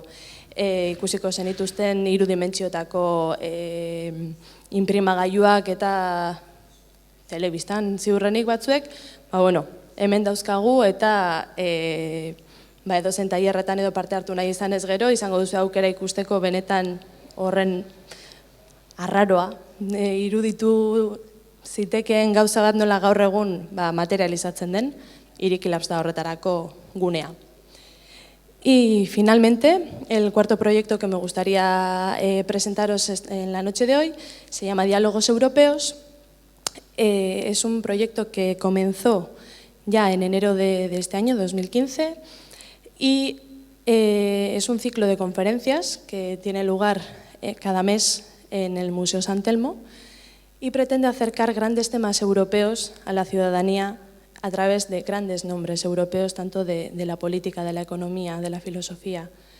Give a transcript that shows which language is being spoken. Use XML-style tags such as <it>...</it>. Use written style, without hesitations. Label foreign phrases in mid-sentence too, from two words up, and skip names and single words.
<eu>Ikusiko zenituzten 3 dimentsiotako inprimagailuak eta telebistan ziurrenik batzuek, hemen dauzkagu eta edozein tailerretan edo parte hartu nahi izan ez gero, izango duzu aukera ikusteko benetan horren arraroa, iruditu zitekeen gauza bat nola gaur egun materializatzen den, Irikilabs da horretarako gunea.</eu> <es>Y finalmente, el cuarto proyecto que me gustaría presentaros en la noche de hoy se llama Diálogos Europeos. Es un proyecto que comenzó ya en enero de este año, 2015, y es un ciclo de conferencias que tiene lugar cada mes en el Museo San Telmo y pretende acercar grandes temas europeos a la ciudadanía a través de grandes nombres europeos, tanto de la política, de la economía, de la filosofía.</es>